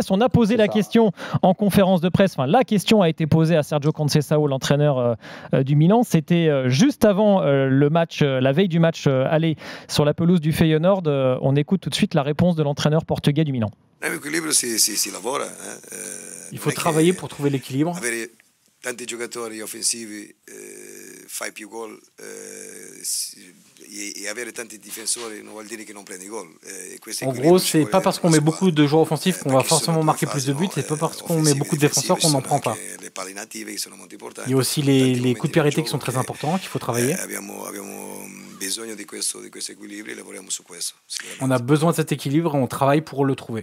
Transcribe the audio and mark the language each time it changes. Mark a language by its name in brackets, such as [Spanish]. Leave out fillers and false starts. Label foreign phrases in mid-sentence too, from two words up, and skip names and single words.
[French] On a posé la question en conférence de presse, la question a été posée à Sergio Conceição, l'entraîneur du Milan. C'était juste avant le match, la veille du match aller sur la pelouse du Feyenoord. On écoute tout de suite la réponse de l'entraîneur portugais du Milan. Il faut travailler pour trouver l'équilibre. [Italian] Tanti giocatori offensivi fai più gol e avere tanti difensori non vuol dire che non prendi gol. [French] En gros, c'est pas parce qu'on met beaucoup de joueurs offensifs qu'on va forcément marquer plus de buts, c'est pas parce qu'on met beaucoup de défenseurs qu'on n'en prend pas. Il y a aussi les coups de pied arrêtés qui sont très importants, qu'il faut travailler. On a besoin de cet équilibre et on travaille pour le trouver.